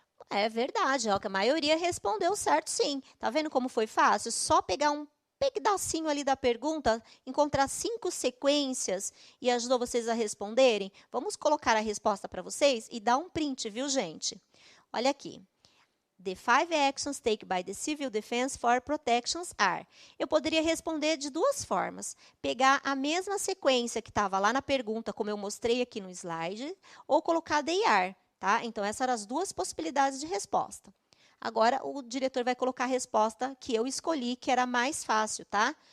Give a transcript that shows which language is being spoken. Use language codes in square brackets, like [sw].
[pt] É verdade, ó, que a maioria respondeu certo, sim. Tá vendo como foi fácil? Só pegar um pedacinho ali da pergunta, encontrar 5 sequências e ajudou vocês a responderem. Vamos colocar a resposta para vocês e dar um print, viu, gente? Olha aqui. [en] The 5 actions taken by the Civil Defense for protections are. [pt] Eu poderia responder de 2 formas. Pegar a mesma sequência que estava lá na pergunta, como eu mostrei aqui no slide, ou colocar [en] they are, [pt] tá? Então, essas eram as 2 possibilidades de resposta. Agora, o diretor vai colocar a resposta que eu escolhi, que era a mais fácil, tá?